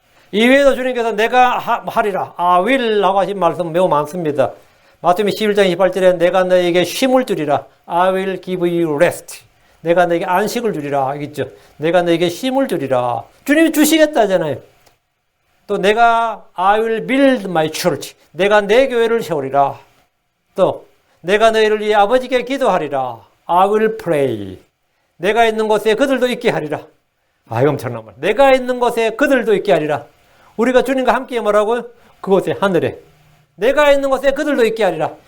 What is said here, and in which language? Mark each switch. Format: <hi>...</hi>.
<ko>이외에도 주님께서 내가 하리라.</ko> <en>I will</en> <ko>라고 하신 말씀 매우 많습니다. 마태복음 11장 28절에 내가 너에게 쉼을 주리라.</ko> <en>I will give you rest.</en> <ko>내가 너에게 안식을 주리라. 알겠죠? 내가 너에게 쉼을 주리라. 주님이 주시겠다잖아요. 또 내가</ko> <en>I will build my church.</en> <ko>내가 내 교회를 세우리라. 또 내가 너희를 위해 아버지께 기도하리라.</ko> <en>I will pray.</en> <ko>내가 있는 곳에 그들도 있게 하리라. 아, 이거 엄청난 말. 내가 있는 곳에 그들도 있게 하리라. 우리가 주님과 함께 뭐라고요? 그곳에 하늘에. 내가 있는 곳에 그들도 있게 하리라.</ko>